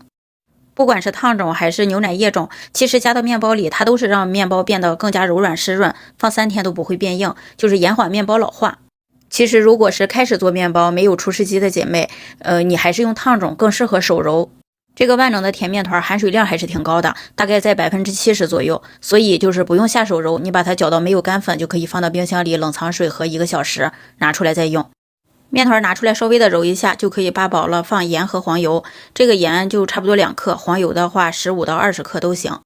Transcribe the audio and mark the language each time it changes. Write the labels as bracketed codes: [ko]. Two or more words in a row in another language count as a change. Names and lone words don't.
[zh] 不管是燙種還是牛奶液種，其實加到面包裡它都是讓面包變得更加柔軟濕潤，放3天都不會變硬，就是延緩面包老化。其實如果是開始做面包沒有厨師機的姐妹，你還是用燙種更適合手揉。這個萬能的甜麵团含水量還是挺高的，大概在70%左右，所以就是不用下手揉，你把它攪到沒有干粉就可以放到冰箱裡冷藏水和1個小时，拿出來再用。面团拿出來稍微的揉一下就可以扒薄了，放鹽和黃油，這個鹽就差不多2克，黃油的話15到20克都行。